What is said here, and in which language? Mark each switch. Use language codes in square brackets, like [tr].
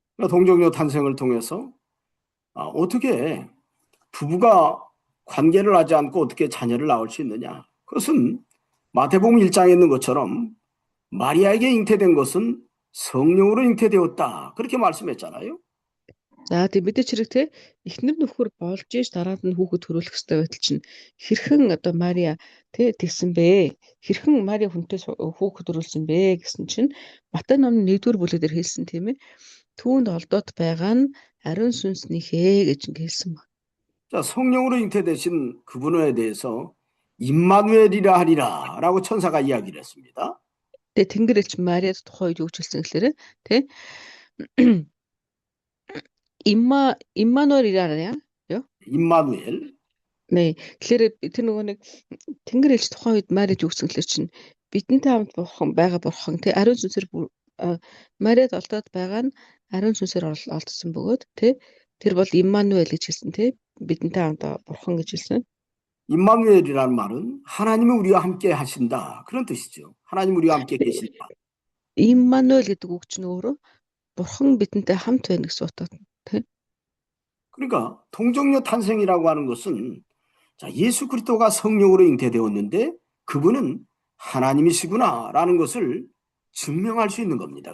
[ko] 동정녀 탄생을 통해서 어떻게 부부가 관계를 하지 않고 어떻게 자녀를 낳을 수 있느냐? 그것은 마태복음 1장에 있는 것처럼 마리아에게 잉태된 것은 성령으로 잉태되었다. 그렇게 말씀했잖아요. [mn] За тийм мэдээч хэрэг эхнэр нөхөр болж иж дараад нь хүүхэд төрүүлэх хэрэгтэй байтал чинь хэрхэн одоо Мария тэгсэн бэ? Хэрхэн Мария хүнтэй хүүхэд төрүүлсэн бэ гэсэн чинь Матай номын 1-р бүлэг дээр хэлсэн тийм ээ. Түүнд олдоод байгаа нь ариун сүнснийхээ гэж хэлсэн ба. [ko] 자, 성령으로 잉태되신 그분에 대해서 임마누엘이라 하리라라고 천사가 이야기를 했습니다. [mn] Тэгээ Тэнгэр элч Мариад тухай юу гэж хэлсэн гэхээр [ko] 임마누엘이라냐? 임마누엘. 네. [mn] Тэгэхээр тэр нөгөө нэг Тэнгэр элч тухайн үед Мариад юу гэсэн гэхээр чинь бидэнтэй хамт бурхан ариун сүнсээр Мариад олдоод байгаа нь ариун сүнсээр олдсон бөгөөд тэр бол 임마누엘 гэж хэлсэн бидэнтэй хамт бурхан гэж хэлсэн. [ko] 임마누엘이라는 말은 하나님이 우리와 함께 하신다. 그런 뜻이죠. 하나님 우리와 함께 계신다. [mn] 임마누엘 гэдэг үг чинь өөрөө бурхан бидэнтэй хамт байна гэсэн утгатай. [ko] 그러니까 동정녀 탄생이라고 하는 것은 자, 예수 그리스도가 성령으로 잉태되었는데 그분은 하나님이시구나라는 것을 증명할 수 있는 겁니다.